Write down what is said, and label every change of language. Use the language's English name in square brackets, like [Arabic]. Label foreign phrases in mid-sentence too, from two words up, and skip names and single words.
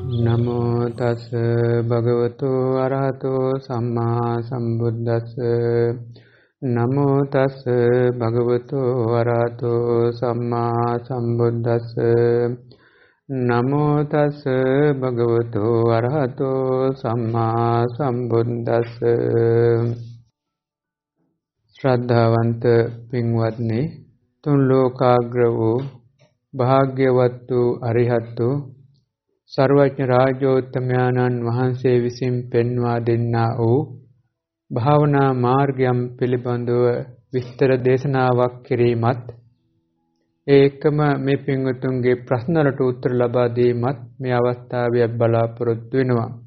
[Pali] නමෝ තස් භගවතු අරහතෝ සම්මා සම්බුද්දස්ස නමෝ තස් භගවතු අරහතෝ සම්මා සම්බුද්දස්ස නමෝ තස් භගවතු අරහතෝ සම්මා සම්බුද්දස්ස [Sinhala] ශ්‍රද්ධාවන්ත පින්වත්නි තුන් ලෝකාග්‍ර වූ භාග්‍යවත් වූ අරිහත් වූ සර්වඥ රාජෝත්තමයන්න් වහන්සේ විසින් පෙන්වා දෙන්නා වූ භාවනා මාර්ගයන් පිළිබඳව විස්තර දේශනාවක් කිරීමත් ඒකම මේ පින්වතුන්ගේ ප්‍රශ්න වලට උත්තර ලබා දීමත් මේ අවස්ථාවේ බලාපොරොත්තු වෙනවා.